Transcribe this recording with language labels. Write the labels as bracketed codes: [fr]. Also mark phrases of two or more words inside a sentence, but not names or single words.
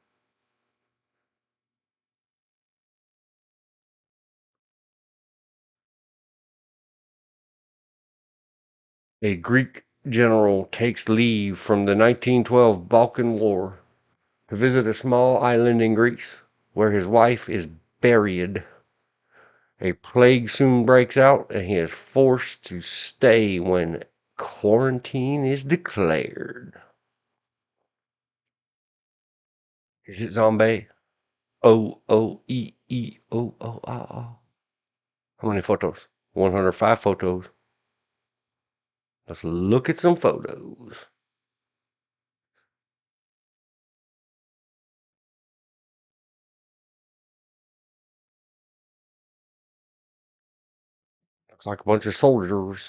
[en] A Greek general takes leave from the 1912 Balkan War to visit a small island in Greece where his wife is buried. A plague soon breaks out, and he is forced to stay when quarantine is declared. Is it zombie? O-O-E-E-O-O-A-A. How many photos? 105 photos. Let's look at some photos. Looks like a bunch of soldiers.